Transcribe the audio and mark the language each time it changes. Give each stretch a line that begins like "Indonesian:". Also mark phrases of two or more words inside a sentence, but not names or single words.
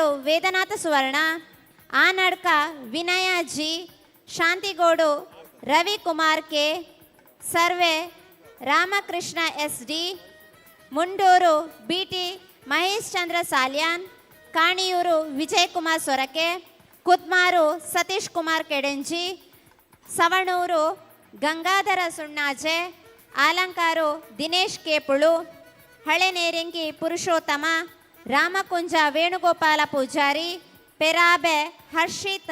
Kannada: ವೇದನಾಥ ಸುವರ್ಣ, ಆನಡ್ಕ ವಿನಯ ಜಿ, ಶಾಂತಿಗೋಡು ರವಿಕುಮಾರ್ ಕೆ, ಸರ್ವೆ ರಾಮಕೃಷ್ಣ ಎಸ್ ಡಿ, ಮುಂಡೂರು ಬಿ ಟಿ ಮಹೇಶ್ ಚಂದ್ರ ಸಾಲ್ಯಾನ್, ಕಾಣಿಯೂರು ವಿಜಯಕುಮಾರ್ ಸೊರಕೆ, ಕುದ್ಮಾರು ಸತೀಶ್ ಕುಮಾರ್ ಕೆಡೆಂಜಿ, ಸವಣೂರು ಗಂಗಾಧರ ಸುಣ್ಣಾಜೆ, ಆಲಂಕಾರು ದಿನೇಶ್ ಕೇಪುಳು, ಹಳೆನೇರಿಂಗಿ ಪುರುಷೋತ್ತಮ, ರಾಮಕುಂಜ ವೇಣುಗೋಪಾಲ ಪೂಜಾರಿ, ಪೆರಾಬೆ ಹರ್ಷಿತ್